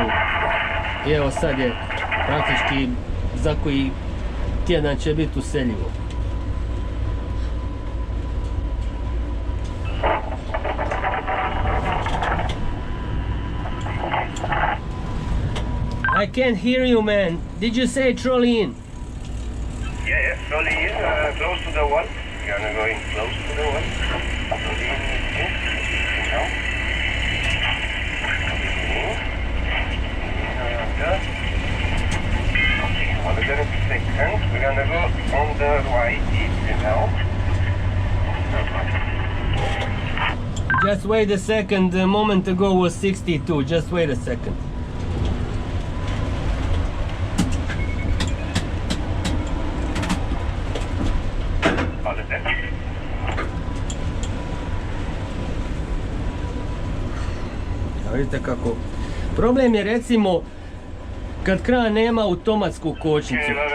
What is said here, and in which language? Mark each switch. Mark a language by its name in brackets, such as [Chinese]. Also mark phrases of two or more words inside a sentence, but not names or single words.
[Croatian] I evo sad je praktički za koji tjedan će biti useljivo. [English] I can't hear you, man. Did you say trolley in? Yeah, trolley in, close to the wall. You're gonna go in close to the wall. Trolley in, now. Another second, we're gonna go on the right now. Just wait a second. A moment ago was 62. Just wait a second. [Croatian] Vidite kako. Problem je recimo kad kran nema automatsku kočnicu.